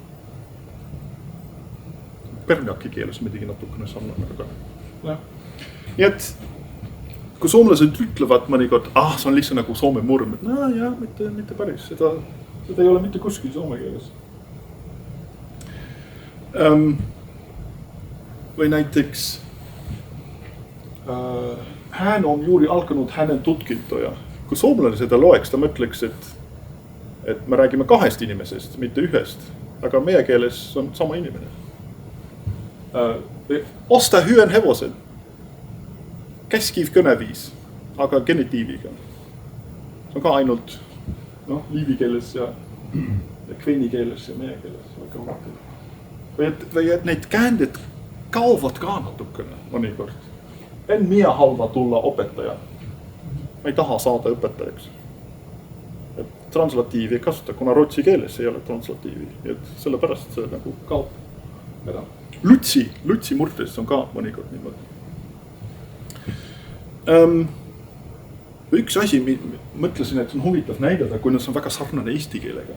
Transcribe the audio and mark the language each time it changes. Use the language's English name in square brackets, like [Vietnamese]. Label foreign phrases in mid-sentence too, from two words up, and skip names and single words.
[Estonian] Pärnjaki keeles midagi natukene sarnane, aga nii et kui soomlased ütlevad mõnikord, see on lihtsalt nagu soome murm, et mitte päris, seda ei ole mitte kuskil soome keeles. Või näiteks [Tornedalen Finnish] hän on juuri alkanut hänen tutkintoja. [Estonian] Kui soomlane seda loeks, ta mõtleks, et et me räägime kahest inimesest, mitte ühest, aga meie keeles on sama inimene. [Tornedalen Finnish] Osta hyön hevosen, [Estonian] käskiv kõneviis, aga genitiiviga. See on ka ainult liivi keeles ja kveini keeles ja meie keeles. Või et neid käänded kaovad ka natukene mõnikord. [Tornedalen Finnish] En minä halva tulla opettaja. [Estonian] Ma ei taha saada õpetajaks. Et translatiivi ei kasuta, kuna rootsi keeles ei ole translatiivi. Et sellepärast see nagu kaob. Lutsi murtes on ka mõnikord niimoodi. Üks asi, mõtlesin, et on huvitav näidata, kui nad on väga sarnane eesti keelega.